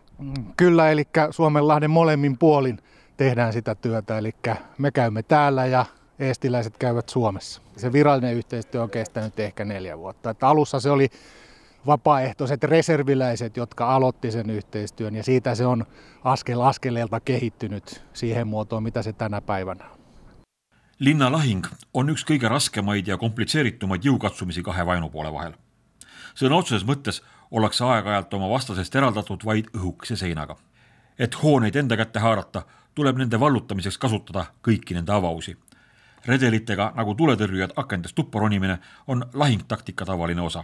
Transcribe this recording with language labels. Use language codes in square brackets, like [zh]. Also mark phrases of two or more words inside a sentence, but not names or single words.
[fi] Kyllä, eli Suomenlahden molemmin puolin tehdään sitä työtä, eli me käymme täällä ja eestiläiset käyvät Suomessa. Se virallinen yhteistyö on kestänyt ehkä 4 vuotta. Että alussa se oli vapaaehtoiset reserviläiset, jotka aloitti sen yhteistyön ja siitä se on askeleelta kehittynyt siihen muotoon, mitä se tänä päivänä on. [et] Linnalahing on üks kõige raskemaid ja komplitseeritumaid jõukatsumisi 2 vaenupoole vahel. Sõna otseses mõttes ollakse aeg-ajalt oma vastasest eraldatud vaid õhukese seinaga. Et hooneid enda kätte haarata, tuleb nende vallutamiseks kasutada kõiki nende avausi. Redelitega nagu tuletõrjujad akendest tuppa ronimine on lahingtaktika tavaline osa.